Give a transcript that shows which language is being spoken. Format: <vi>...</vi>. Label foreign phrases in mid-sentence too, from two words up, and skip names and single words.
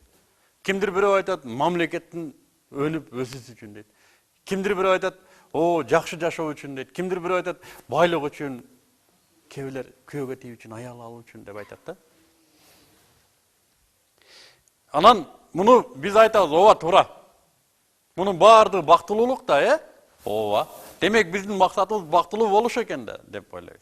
<tr>Kimdir biri</tr> <ky>айтат, мамлекеттин өнүп өсүш үчүн дейт.</ky> <tr>Kimdir biri</tr> <ky>айтат, жакшы жашоо үчүн дейт.</ky> <tr>Kimdir biri</tr> <ky>айтат, байлык үчүн, кээбилер күйөөгө тийүү үчүн, аял алуу үчүн деп айтат да. Анан муну биз айтабыз, ооба туура. Мунун баардыгы бактылуулук да, ооба. Демек биздин максатыбыз бактылуу болуш экен да, деп ойлойбуз.</ky>